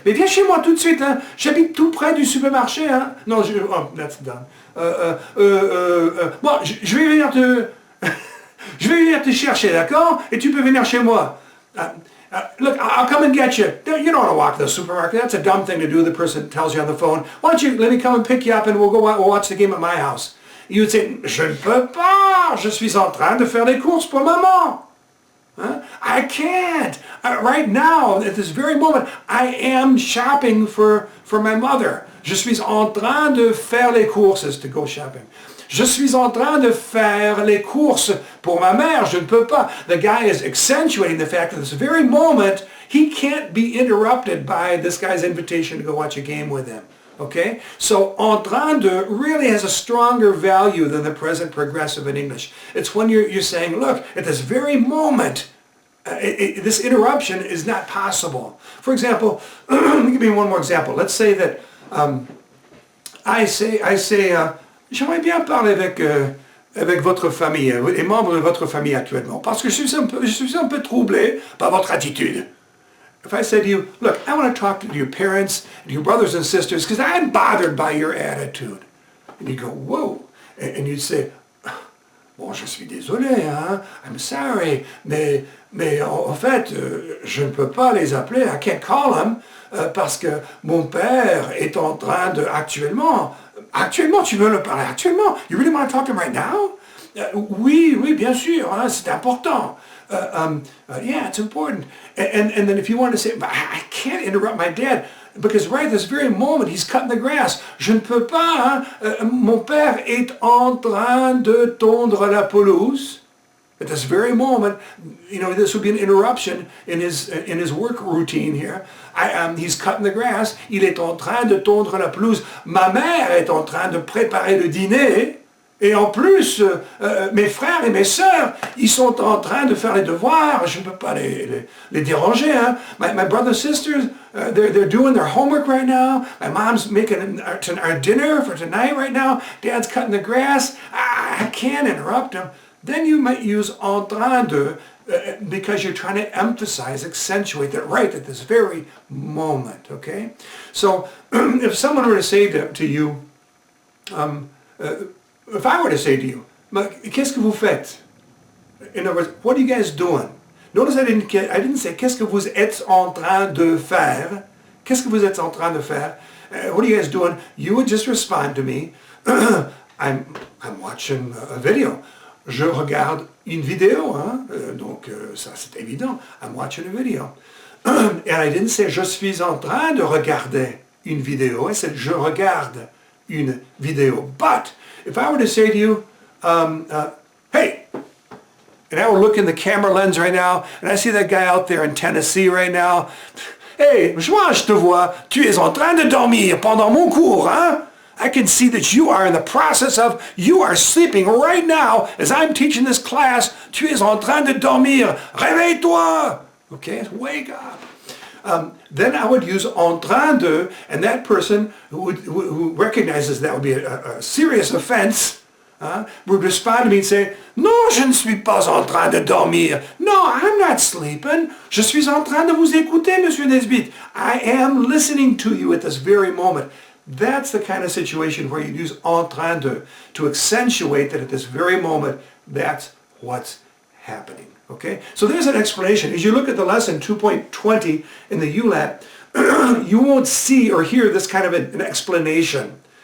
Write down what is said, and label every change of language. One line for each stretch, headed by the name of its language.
French: Mais viens chez moi tout de suite, hein. J'habite tout près du supermarché, hein. Non,
English: oh, that's done.
French: Bon, je vais venir je vais venir te chercher, d'accord? Et tu peux venir chez moi.
English: Look, I'll come and get you. You don't want to walk to the supermarket. That's a dumb thing to do. The person tells you on the phone, why don't you let me come and pick you up and we'll watch the game at my house. You would say,
French: je ne peux pas. Je suis en train de faire des courses pour maman.
English: Huh? I can't. Right now, at this very moment, I am shopping for my mother.
French: Je suis en train de faire les courses,
English: to go shopping.
French: Je suis en train de faire les courses pour ma mère. Je ne peux pas.
English: The guy is accentuating the fact that at this very moment, he can't be interrupted by this guy's invitation to go watch a game with him. Okay? So, en train de really has a stronger value than the present progressive in English. It's when you're saying, look, at this very moment, this interruption is not possible. For example, let me give you one more example. Let's say that I say,
French: j'aimerais bien parler avec votre famille, les membres de votre famille actuellement, parce que je suis un peu troublé par votre attitude.
English: If I say to you, look, I want to talk to your parents and your brothers and sisters because I'm bothered by your attitude. And you go, whoa. And you'd say,
French: bon, je suis désolé, hein?
English: I'm sorry,
French: mais en fait, je ne peux pas les appeler,
English: I can't call them,
French: parce que mon père est en train de, actuellement, tu veux le parler actuellement?
English: You really want to talk to him right now?
French: Oui, bien sûr, hein, c'est important.
English: Yeah, it's important. And then if you want to say, I can't interrupt my dad, because right this very moment, he's cutting the grass.
French: Je ne peux pas, hein? Mon père est en train de tondre la pelouse. At this very moment, you know, this would be an interruption in his work routine here. He's cutting the grass. Il est en train de tondre la pelouse. Ma mère est en train de préparer le dîner. Et en plus, mes frères et mes sœurs, ils sont en train de faire les devoirs. Je ne peux pas les déranger. Hein?
English: My brothers and sisters, they're doing their homework right now. My mom's making our dinner for tonight right now. Dad's cutting the grass. I can't interrupt him. Then you might use en train de because you're trying to emphasize, accentuate that right at this very moment. Okay? So if someone were to say to you, if I were to say to you,
French: qu'est-ce que vous faites?
English: In other words, what are you guys doing? Notice I didn't say,
French: qu'est-ce que vous êtes en train de faire? Qu'est-ce que vous êtes en train de faire?
English: What are you guys doing? You would just respond to me, I'm watching a video.
French: Je regarde une vidéo, hein? Donc ça c'est évident.
English: I'm watching a video. And I didn't say,
French: je suis en train de regarder une vidéo.
English: I said,
French: je regarde une vidéo.
English: But if I were to say to you, hey, and I were looking the camera lens right now, and I see that guy out there in Tennessee right now, hey,
French: moi je te vois, tu es en train de dormir pendant mon cours, hein?
English: I can see that you are in the process of, you are sleeping right now as I'm teaching this class,
French: tu es en train de dormir, réveille-toi,
English: okay, wake up. then I would use en train de, and that person who recognizes that would be a serious offense would respond to me and say,
French: "Non, je ne suis pas en train de dormir.
English: No, I'm not sleeping.
French: Je suis en train de vous écouter, Monsieur Nesbitt.
English: I am listening to you at this very moment." That's the kind of situation where you use en train de to accentuate that at this very moment, that's what's happening. Okay? So there's an explanation. As you look at the lesson 2.20 in the Ulat, you won't see or hear this kind of an explanation.